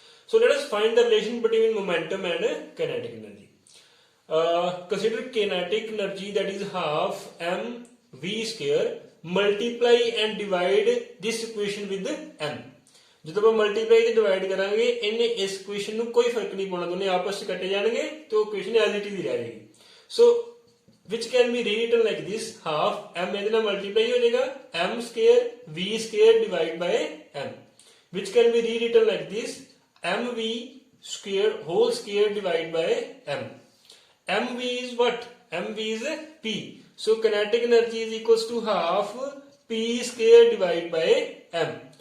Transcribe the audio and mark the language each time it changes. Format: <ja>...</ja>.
<en>So let us find the relation between momentum and kinetic energy. Consider kinetic energy, that is half mv square. Multiply and divide this equation with m.</en> <pa>ਜਦੋਂ ਆਪਾਂ multiply ਤੇ divide ਕਰਾਂਗੇ ਇਹਨੇ ਇਸ equation ਨੂੰ ਕੋਈ ਫਰਕ ਨਹੀਂ ਪਾਉਣਾ, ਦੋਨੇ ਆਪਸ ਵਿੱਚ ਕੱਟੇ ਜਾਣਗੇ ਤੇ ਉਹ ਇਕੁਏਸ਼ਨ ਐਜ਼ ਇਟ ਇਜ਼ ਰਹਿ ਜਾਏਗੀ.</pa> <en>so which can be rewritten like this, half m</en> <pa>ਇਹਦੇ ਨਾਲ ਮਲਟੀਪਲਾਈ ਹੋ ਜਾਏਗਾ</pa> <en>m square v square divided by m, which can be rewritten like this, mv square whole square divided by m. mv is what? mv is p. So kinetic energy is equals to half p square divided by m.</en>